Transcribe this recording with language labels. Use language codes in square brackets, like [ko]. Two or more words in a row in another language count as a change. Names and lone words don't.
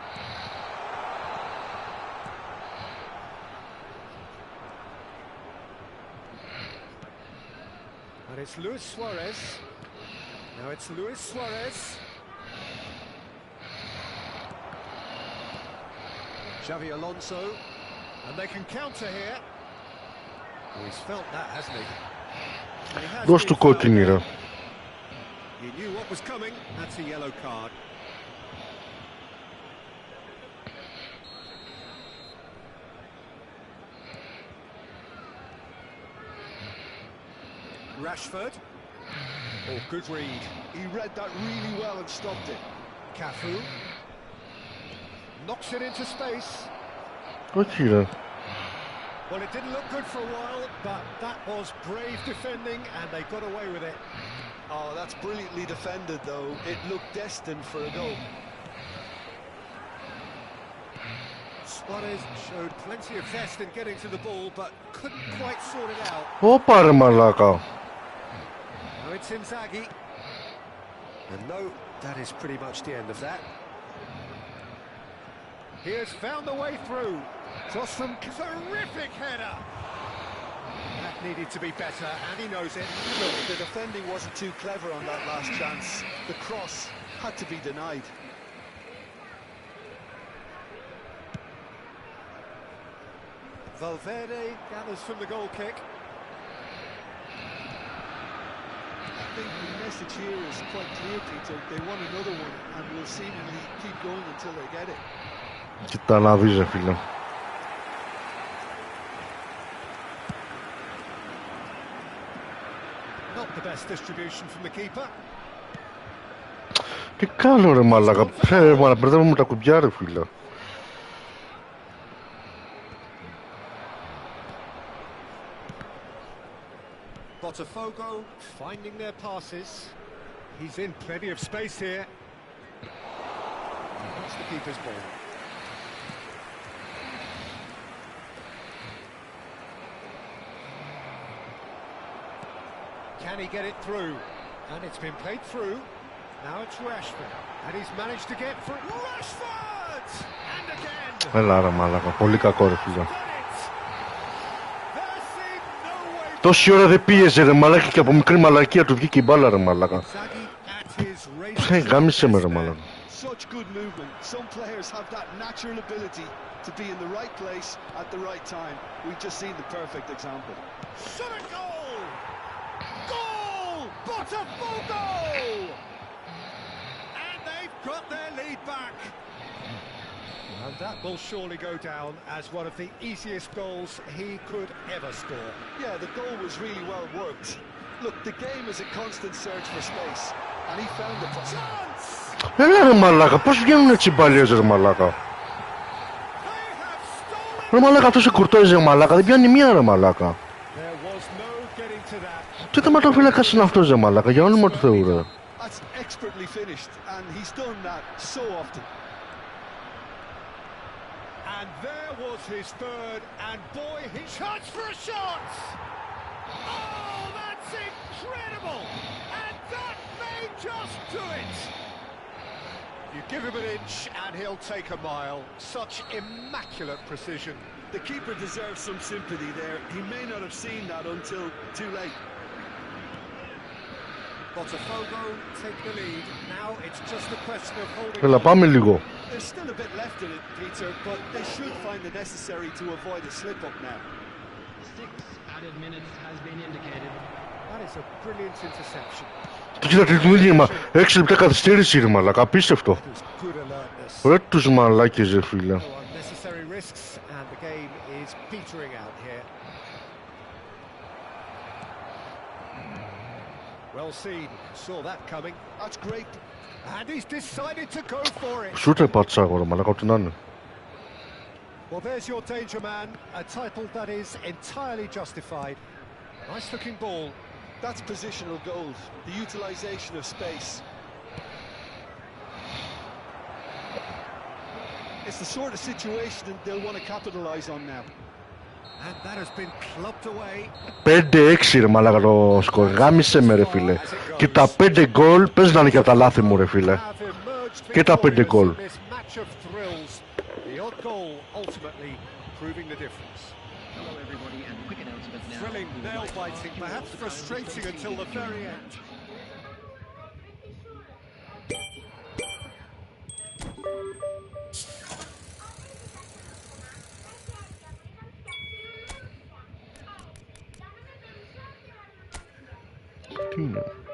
[en] And it's Luis Suarez. Now it's Luis Suarez. Xavi Alonso. And they can counter here. Oh, he's felt that, hasn't he? And he has [el] Δώσ' του [en] been [el] κόκκινη ρε. [en] He knew what was coming. That's a yellow card. Rashford. Oh, good read. He read that really well and stopped it. Cafu. Knocks it into space. [el] Όχι ρε. [en] Well, it didn't look good for a while, but that was brave defending and they got away with it. Oh, that's brilliantly defended, though. It looked destined for a goal. Suarez showed plenty of zest in getting to the ball, but couldn't quite sort it out. [el] Ωπα ρε μαλάκα. [en] Now it's Inzaghi. And no, that is pretty much the end of that. He has found the way through. Cross from terrific header. That needed to be better, and he knows it. Look, the defending wasn't too clever on that last chance. The cross had to be denied. Valverde gathers from the goal kick. I think the message here is quite clear, Tito. They want another one, and will seemingly keep going until they get it. [el] Κοίτα να δεις ρε φίλε. [en] Not the best distribution from the keeper. [el] Τι κάνω ρε μαλάκα. Μα μπερδεύω με τα κουμπιά ρε φίλε. [en] Botafogo finding their passes. He's in plenty of space here. That's the keeper's ball. Can he get it through? And it's been played through. Now it's Rashford. And he's managed to get through. Rashford! And again! [el] Έλα ρε μαλάκα. Πολύ κακό ρε φίλε. Τόση ώρα δεν πίεζε ρε μαλάκα και από μικρή μαλακία του βγήκε η μπάλα ρε μαλάκα. Γάμισε με ρε μαλάκα. [en] Such good movement. Some players have that natural ability to be in the right place at the right time. We've just seen the perfect example. Shot a goal! Goal! Botafogo! And they've got their lead back. And that will surely go down as one of the easiest goals he could ever score. Yeah, the goal was really well worked. Look, the game is a constant search for space, and he found the chance. [el] Έλα ρε μαλάκα, πώς βγαίνουν έτσι οι μπαλιές ρε μαλάκα. Ρε μαλάκα αυτός ο κουρτόιζε ρε μαλάκα, δεν πιάνει μία ρε μαλάκα. Τι τερματοφύλακας είναι αυτός ρε μαλάκα, για όνομα του Θεού ρε. [en] And there was his third, and boy, he shoots for a shot! Oh, that's incredible! And that may just do it! You give him an inch, and he'll take a mile. Such immaculate precision. The keeper deserves some sympathy there. He may not have seen that until too late. Botafogo take the lead. Now it's just a question of holding. [el] Έλα πάμε λίγο. [en] There's still a bit left in it, Peter, but they should find the necessary to avoid a slip-up now. 6 added minutes has been indicated. That is a brilliant interception. [el] Κοίτα τι δούλημα, 6 λεπτά καθυστέρηση ρε μαλάκα, απίστευτο. [en] Good alertness. [el] Ρε τους μαλάκες ρε φίλε. [en] No unnecessary risks, and the game is petering out here. Well seen, saw that coming. That's great. And he's decided to go for it. [el] Σούτρε πατσάγω ρε μαλάκα, ό,τι να είναι. [en] Well, there's your danger man, a title that is entirely justified. Nice looking ball. That's positional gold, the utilisation of space. It's the sort of situation that they'll want to capitalise on now. And that has been clubbed away. [el] 5-6 ρε μαλάκα το σκορ, γάμισε με ρε φίλε. Και τα 5 γκολ, πες να είναι και από τα λάθη μου ρε φίλε. Και τα 5 γκολ. [en] Hello everybody, and quick announcement now. Thrilling, nail-biting, perhaps frustrating until the very end. [el] Τι είναι.